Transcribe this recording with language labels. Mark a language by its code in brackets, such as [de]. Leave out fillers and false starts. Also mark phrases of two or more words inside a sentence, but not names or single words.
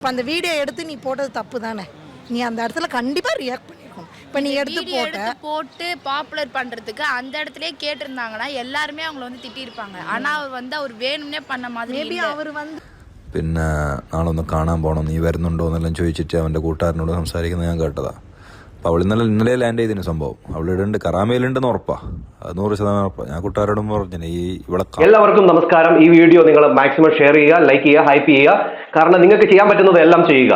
[ta] அந்த வீடியோ எடுத்து நீ போட்டது தப்பு தானே. நீ அந்த இடத்துல கண்டிப்பாக ரியாக்ட் பண்ணியிருக்கணும். இப்போ நீ எடுத்து போட்டு பாப்புலர் பண்ணுறதுக்கு அந்த இடத்துலயே கேட்டிருந்தாங்கன்னா எல்லாருமே அவங்கள வந்து திட்டியிருப்பாங்க. ஆனால் அவர் வேணும்னே பண்ண மாதிரி மேபி அவர் [ml] പിന്നെ നാളൊന്ന് കാണാൻ പോകണം, നീ വരുന്നുണ്ടോ എന്നെല്ലാം ചോദിച്ചിട്ട് അവൻ്റെ കൂട്ടുകാരനോട് സംസാരിക്കുന്നത് ഞാൻ കേട്ടതാ. അപ്പോൾ അവൾ ഇന്നലെ ലാൻഡ് ചെയ്തിന് സംഭവം. അവളിടുണ്ട്, കറാമയിലുണ്ടെന്ന് ഉറപ്പാ, 100% ഉറപ്പാ. ഞാൻ കൂട്ടുകാരോടും പറഞ്ഞു ഇവിടെ. എല്ലാവർക്കും നമസ്കാരം. ഈ വീഡിയോ നിങ്ങൾ [en] maximum share [ml] ചെയ്യുക, ലൈക്ക് ചെയ്യുക, ഹൈപ്പ് ചെയ്യുക. കാരണം നിങ്ങൾക്ക് ചെയ്യാൻ പറ്റുന്നത് എല്ലാം ചെയ്യുക.